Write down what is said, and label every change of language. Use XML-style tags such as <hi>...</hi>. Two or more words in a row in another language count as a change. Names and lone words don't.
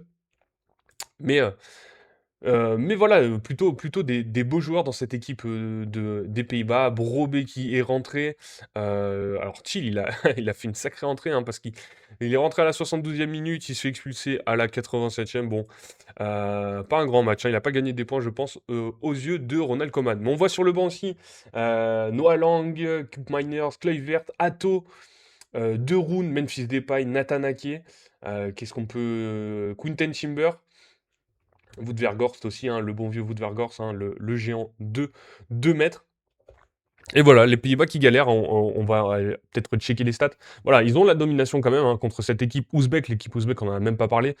<fr>Mais, mais voilà, plutôt des beaux joueurs dans cette équipe des Pays-Bas. Brobbey qui est rentré. Alors, Thiel, il a fait une sacrée entrée, hein, parce qu'il est rentré à la 72e minute, il se fait expulser à la 87e. Bon, pas un grand match, hein, il n'a pas gagné des points, je pense, aux yeux de Ronald Koeman. Mais on voit sur le banc aussi Noah Lang, Kup Miners, Kluivert, Atto, De Roon, Memphis Depay, Nathan Ake. Qu'est-ce qu'on peut. Quinten Timber. Wout Weghorst aussi, hein, le bon vieux Wout Weghorst, hein, le géant de 2 mètres. Et voilà, les Pays-Bas qui galèrent, on va peut-être checker les stats. Voilà, ils ont la domination quand même, hein, contre cette équipe ouzbek. L'équipe ouzbek, on n'en a même pas parlé.</fr>